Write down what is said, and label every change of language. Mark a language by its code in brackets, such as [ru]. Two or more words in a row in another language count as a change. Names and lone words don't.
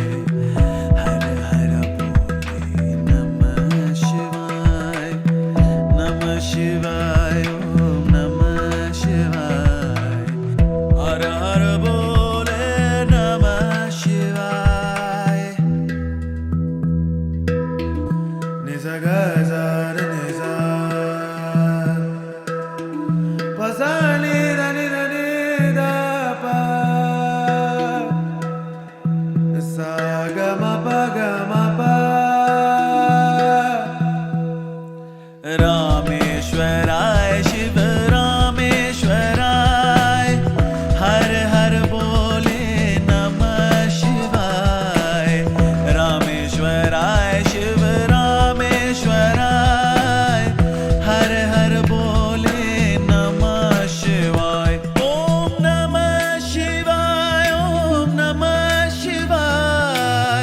[hi] हर हर बोले [sa] नमः शिवाय। नमः शिवाय, ओम नमः शिवाय। [hi] हर हर बोले [sa] नमः शिवाय। निसा गा सा रे निसा, प सा नि दा नि दा नि दा पा, सा ग म प ग म प। रामेश्वराय शिव रामेश्वराय, [hi] हर हर बोले [sa] नमः शिवाय। रामेश्वराय शिव रामेश्वराय, [hi] हर हर बोले [sa] नमः शिवाय। ओम नमः शिवाय, ओम नमः शिवाय।